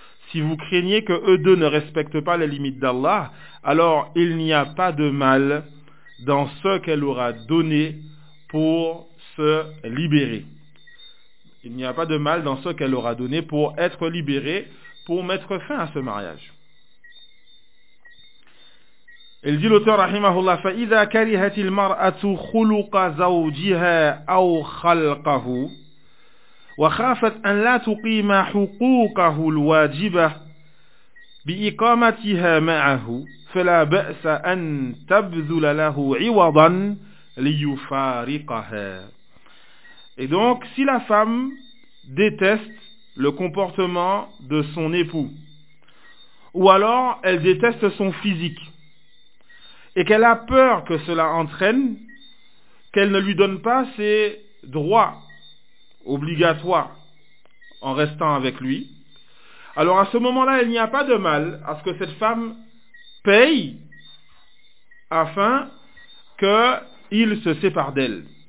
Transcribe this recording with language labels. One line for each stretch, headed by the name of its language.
French: Si vous craignez que eux deux ne respectent pas les limites d'Allah, alors il n'y a pas de mal dans ce qu'elle aura donné pour se libérer. Il n'y a pas de mal dans ce qu'elle aura donné pour être libérée, pour mettre fin à ce mariage. Il dit l'auteur rahimahullah,
Arabic: فَإِذَا كَرِهَتِ الْمَرْأَةُ خُلُقَ زَوْجِهَا أَوْ خَلْقَهُ وَخَافَتْ أَنْ لَا تُقِيمَ حُقُوقَهُ الْوَاجِبَةِ بِإِقَامَتِهَا مَعَهُ فَلَا بَأْسَ أَنْ تَبْذُلَ لَهُ عِوَضًا لِيُفَارِقَهَا.
French: Et donc, si la femme déteste le comportement de son époux, ou alors elle déteste son physique, et qu'elle a peur que cela entraîne qu'elle ne lui donne pas ses droits obligatoires en restant avec lui, alors à ce moment-là, il n'y a pas de mal à ce que cette femme paye afin qu'il se sépare d'elle.